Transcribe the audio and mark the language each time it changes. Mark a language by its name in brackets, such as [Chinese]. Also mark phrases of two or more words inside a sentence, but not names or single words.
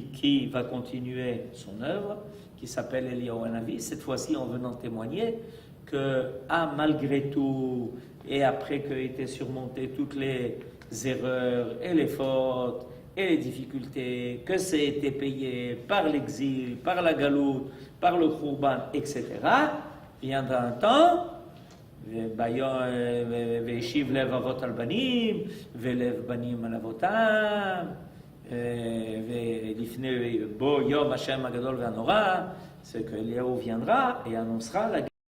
[French] qui va continuer son œuvre, qui s'appelle Eliyahu Hanavi, cette fois-ci en venant témoigner que, malgré tout, et après qu'aient été surmontées toutes les erreurs et les fautes et les difficultés, que ça a été payé par l'exil, par la galoute, par le khurban, etc., viendra un temps, [Hebrew] וישיב לב אבות על בנים, ולב בנים על אבותם, ולפני בו יום השם הגדול והנורא, [French] c'est que Eliyahu viendra et annoncera la